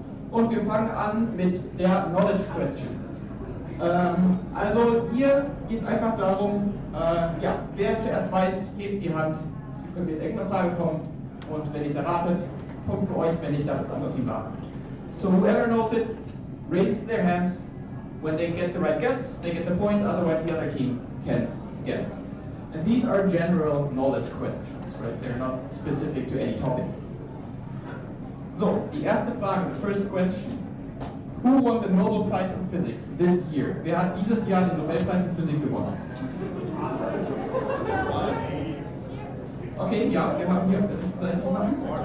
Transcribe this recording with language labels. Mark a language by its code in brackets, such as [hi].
[de] Und wir fangen an mit der Knowledge Question. Also hier geht es einfach darum, wer es zuerst weiß, hebt die Hand, Sie können mit irgendeiner Frage kommen und wenn ihr es erratet, Punkt für euch, wenn nicht, darf das andere Team raten. [en] So whoever knows it, raises their hand. When they get the right guess, they get the point, otherwise the other team can guess. And these are general knowledge questions, right? They're not specific to any topic. So, [de] die erste Frage, [en] the first question. Who won the Nobel Prize in Physics this year? [de] Wer hat dieses Jahr den Nobelpreis in Physik gewonnen? Okay, ja, wir haben hier auf der rechten Seite jemanden.